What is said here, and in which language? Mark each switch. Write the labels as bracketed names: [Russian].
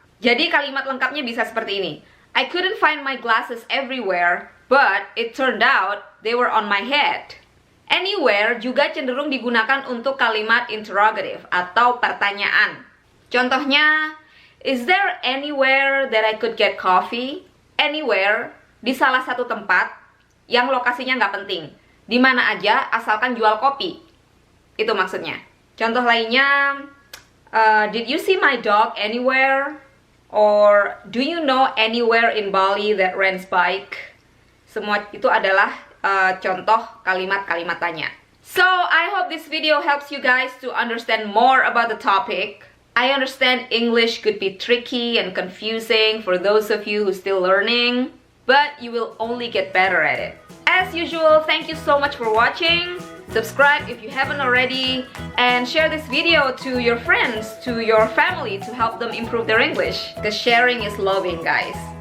[Indonesian] Jadi kalimat lengkapnya bisa seperti ini. [English] I couldn't find my glasses everywhere, but it turned out they were on my head. [Indonesian] Anywhere juga cenderung digunakan untuk kalimat interrogative atau pertanyaan. Contohnya, [English] is there anywhere that I could get coffee? [Indonesian] Anywhere, di salah satu tempat yang lokasinya nggak penting. Di mana aja asalkan jual kopi. Itu maksudnya. Contoh lainnya, [English] did you see my dog anywhere? Or do you know anywhere in Bali that rents bike? [Indonesian] Semua itu adalah contoh kalimat-kalimat tanya. [English] So, I hope this video helps you guys to understand more about the topic. I understand English could be tricky and confusing for those of you who are still learning, but you will only get better at it. As usual, thank you so much for watching. Subscribe if you haven't already, and share this video to your friends, to your family, to help them improve their English. Because sharing is loving, guys.